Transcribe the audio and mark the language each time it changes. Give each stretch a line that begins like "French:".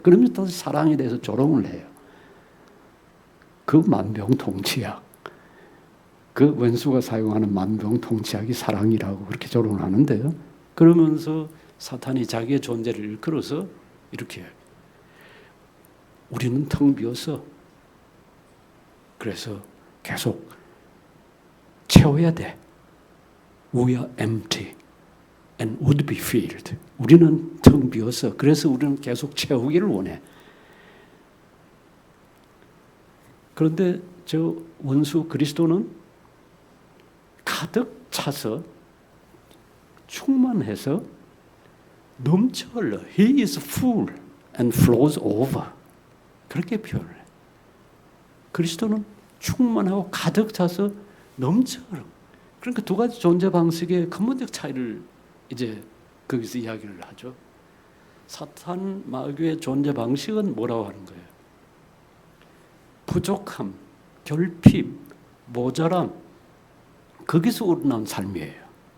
Korean: 그러면 또 사랑에 대해서 조롱을 해요. 그 만병통치약, 그 원수가 사용하는 만병통치약이 사랑이라고 그렇게 조롱을 하는데요. 그러면서 사탄이 자기의 존재를 일컬어서 이렇게, 우리는 텅 비어서 그래서 계속 채워야 돼.
English: We are empty and would be filled.
Korean: 우리는 텅 비어서, 그래서 우리는 계속 채우기를 원해. 그런데 저 원수 그리스도는 가득 차서 충만해서 넘쳐 흘러.
English: He is full and flows over.
Korean: 그렇게 표현을 해. 그리스도는 충만하고 가득 차서 넘쳐 흘러. 그러니까 두 가지 존재 방식의 근본적 차이를 이제 거기서 이야기를 하죠. 사탄 마귀의 존재 방식은 뭐라고 하는 거예요? 부족함, 결핍, 모자람, 거기서 우러난 삶이에요.